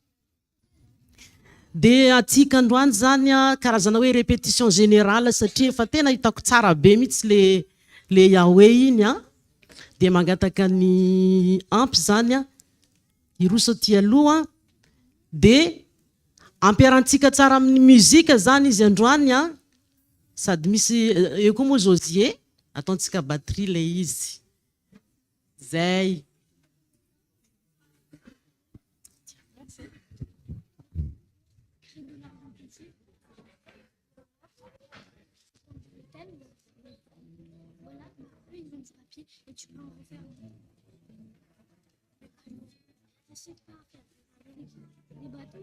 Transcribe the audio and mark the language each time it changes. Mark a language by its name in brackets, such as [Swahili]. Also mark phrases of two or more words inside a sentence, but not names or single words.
[Malagasy] de atsika androany zany a karazana hoe [French] répétition générale [Malagasy] satria efa tena hitako tsara be mihitsy le Yahweh iny a de mangataka ny ampy zany a iroso ty aloha de ampiarantsika tsara amin'ny muzika zany izy androany a sady misy eo koa moa Josie ataontsika batterie le izy zay [French] et tu peux en refaire. N'hésite pas à faire des bâtons.